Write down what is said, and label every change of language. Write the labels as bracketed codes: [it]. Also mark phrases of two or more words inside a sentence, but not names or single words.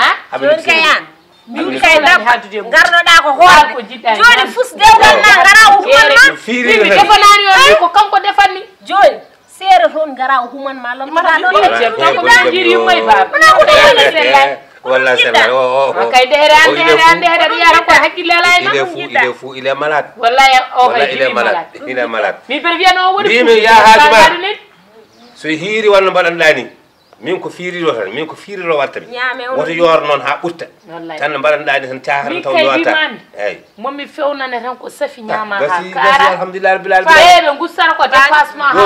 [ff] joni kay an min kay garɗoɗa ko hoorde joni fusdewgal na gara o humanma mi defanani on ko kanko defanni joni seere toon gara o human ma lomtoɗa ɗon kanko ɗon jiiri yumma e baba walla sella o kay dehere ande aɗa yara ko hakkille ala e [fr] il est fou il est malade [ff] wallahi o kay [fr] il est malade il est malade [ff] mi ɓe wiyano o woni mbimi ya haajuma so hiiri walla mbaɗanɗa ni min ko fiiriro tan min ko fiiriro watta mi woto yoor noon ha ɓurta tan no mbaɗanɗa ni tan cahatan taw yowata eyyi momi fewnane tan ko safi ñama ha gasi kara [ar] الحمد لله رب العالمين [ff] fayeɓe gussata ko dépassement ha